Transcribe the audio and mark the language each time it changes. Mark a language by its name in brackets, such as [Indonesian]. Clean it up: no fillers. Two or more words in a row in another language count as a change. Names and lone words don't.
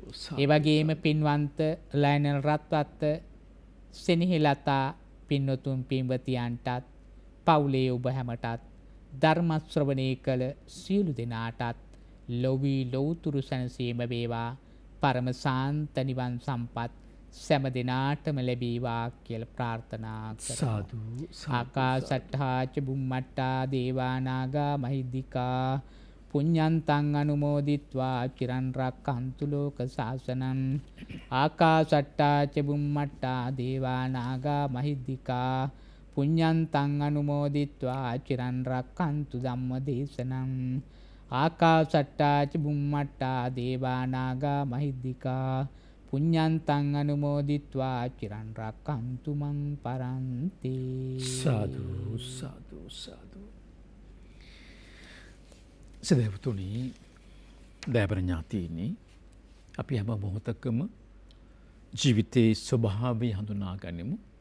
[Sinhala] ඒ වගේම පින්වන්ත ලයනල් රත්වත්ත සෙනෙහිලතා පින්වතුන් පින්වතියන්ටත් පවුලේ ඔබ හැමටත් ධර්ම ශ්‍රවණය කළ සියලු දෙනාටත් ලොවී ලෞතුරු සැනසීම වේවා. පරම සාන්ත නිවන් සම්පත් සෑම දිනාටම ලැබේවා කියලා ප්‍රාර්ථනා කරමු. [Pali] ආකාසට්ඨා ච බුම්මට්ටා දේවා නාග මහිද්దికා පුඤ්ඤන්තං අනුමෝදිත්වා චිරන් රක්ඛන්තු ලෝක සාසනං. ආකාසට්ඨා ච බුම්මට්ටා දේවා නාග මහිද්దికා පුඤ්ඤන්තං අනුමෝදිත්වා චිරන් රක්ඛන්තු ධම්ම දේශනං. ආකාසට්ටා ච බුම්මට්ටා දේවා නාග මහිද්దికා පුඤ්ඤන්තං අනුමෝදිත්වා චිරන් රක්ඛන්තු මං පරන්ති. සාදු සාදු සාදු. [Sinhala] සදේවතුනි දයාබර ඥාතීනි අපි හැම මොහොතකම ජීවිතයේ ස්වභාවය හඳුනා ගනිමු.